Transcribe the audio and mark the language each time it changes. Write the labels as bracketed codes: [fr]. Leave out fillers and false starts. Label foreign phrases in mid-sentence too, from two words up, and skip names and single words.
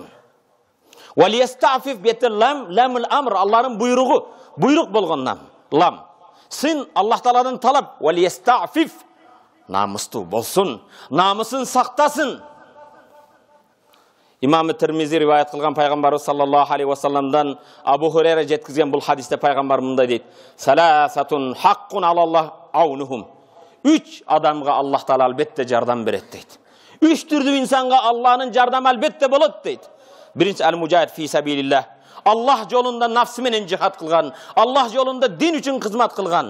[ky] Валиястафиф бетер [ar] لام الأمر, [ky] Аллахтын буйругу, буйрук болгон лам. Син Аллах Тааладан талап, валиястафиф, намыстуу болсун, намысын сактасын. Имам Тирмизи риваят кылган пайгамбарыбыз [ar] صلى الله عليه وسلم [ky] Абу Хурайра жеткизген бул хадисте пайгамбар мындай дейт: [ar] "ثلاثة حق على الله عونهم." [ky] 3 адамга Аллах Таала албетте жардам берет дейт. 3 түрдүү инсанга Аллахтын жардамы албетте болот дейт. Биринчи [ar] المجاهد في سبيل الله. [ky] Аллах жолунда нафсы менен жихад кылган, Аллах жолунда дин үчүн кызмат кылган.